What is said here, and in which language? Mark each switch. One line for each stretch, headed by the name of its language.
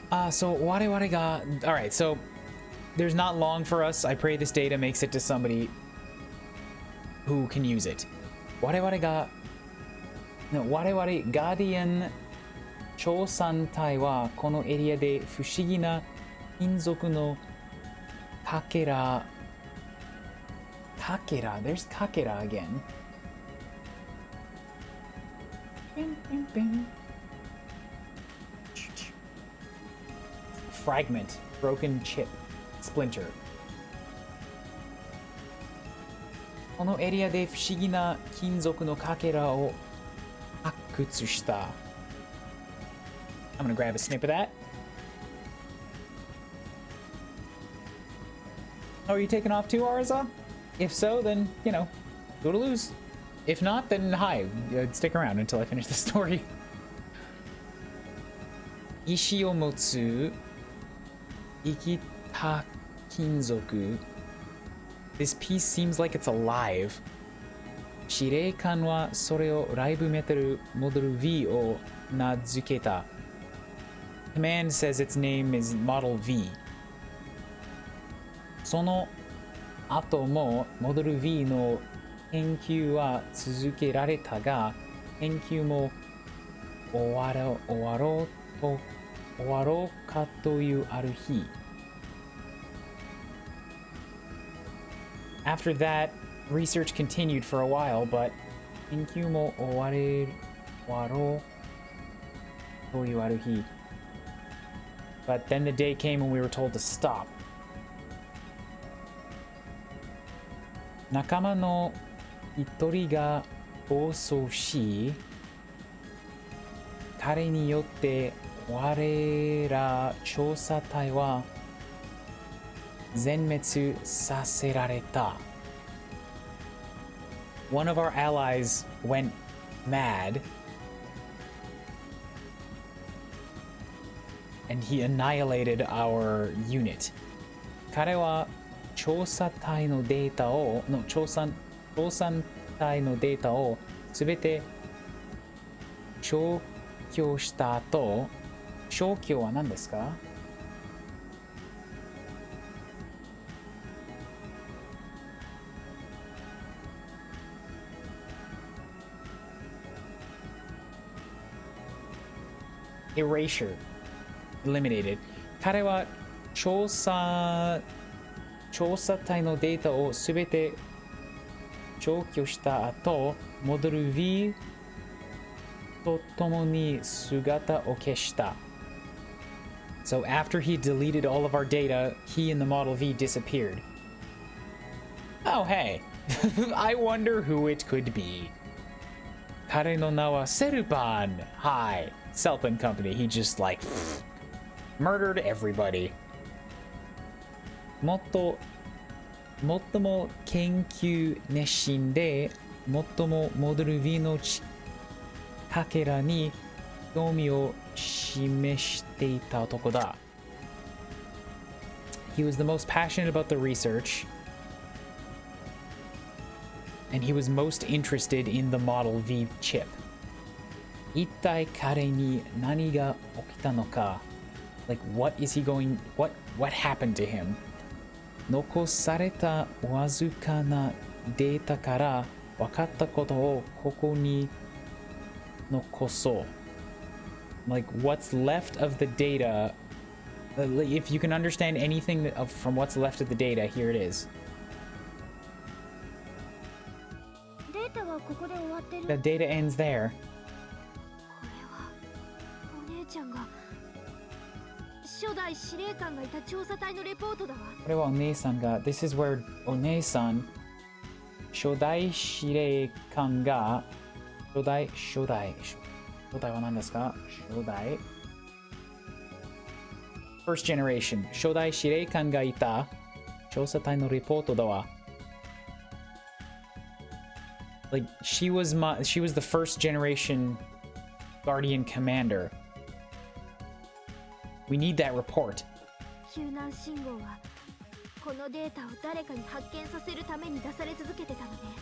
English: So
Japanese: Ware ga...
English: Alright, so there's not long for us. I pray this data makes it to somebody who can use it.
Japanese: Ware ga... No, Ware Guardian 調査隊はこのエリアで不思議な金属の Kakera. Kakera.
English: There's Kakera again. Bim, bim, bim. Fragment. Broken chip. Splinter.
Japanese: このエリアで不思議な金属のかけらを発掘した。
English: I'm gonna grab a snip of that. Oh, are you taking off too, Arza? If so, then, you know, go to lose. If not, then hi. Stick around until I finish the story.
Japanese: 石を持つ生きた金属
English: This piece seems like it's alive.
Japanese: 司令官はそれをライブメタルモデル V を名付けた。
English: Command says its name is Model V.
Japanese: その後もモデル V の研究は続けられたが、研究も終わろうかというある日。
English: After that, research continued for a while, but
Japanese: 研究も終わろうというある日。
English: But then the day came when we were told to stop.
Japanese: 仲間の一人が暴走し、彼によって我ら調査隊は全滅させられた。
English: One of our allies went mad and he annihilated our unit.
Japanese: 彼は調査隊のデータをすべて消去した後、消去は何ですか？
English: Erasure. Eliminated.
Japanese: 彼は調査隊のデータをすべて消去した後、モデル V と共に姿を消した。
English: So after he deleted all of our data, he and the Model V disappeared. Oh hey, I wonder who it could be.
Japanese: 彼の名はセルパン。
English: Hi, Selpan Company. He just like murdered everybody.
Japanese: 最も研究熱心で、最もモデル V のかけらに興味を示していた男だ。
English: He was the most passionate about the research, and he was most interested in the Model V chip.
Japanese: 一体彼に何が起きたのか
English: Like, what happened to him?
Japanese: 残されたわずかなデータから分かったことをここに残そう。
English: Like, what's left of the data, if you can understand anything from what's left of the data, here it is.
Japanese: データはここで終わってる。
English: The data ends there.
Japanese: これはお姉ちゃんが初代司令官がいた調査隊のレポートだわ。これはお姉さんが
English: This is where
Japanese: お姉さん初代司令官が初代は何ですか？初代
English: First generation
Japanese: 初代司令官がいた調査隊のレポートだわ。
English: Like she was the first generation Guardian commander. We need that report.
Japanese: 救難信号はこのデータを誰かに発見させるために出され続けてたのね。